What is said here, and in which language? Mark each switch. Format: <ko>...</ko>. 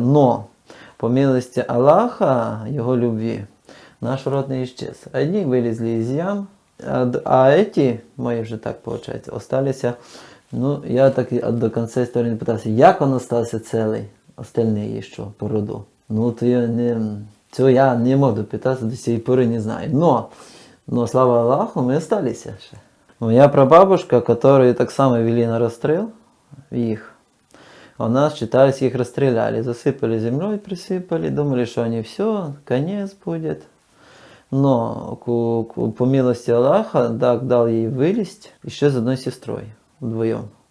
<ru>Но по милости Аллаха, Его любви, наш род не исчез. Одни вылезли из ям, а эти, мои вже так получается, остались. Ну, я так и до конца истории не пытался, як он остался целый, остальные еще по роду.</ru> <uk>Ну, то цього я не можу допитати, до цієї пори не знаю.</uk> <ru>Но слава Аллаху, мы остались ще. Моя прабабушка, которую</ru> <uk>так само</uk> <ru>вели на расстрел, их, у нас, считалось, их расстреляли, засыпали землей, присыпали, думали, что они все, конец будет. Но по милости Аллаха дал ей вылезть еще с одной сестрой, вдвоем.</ru>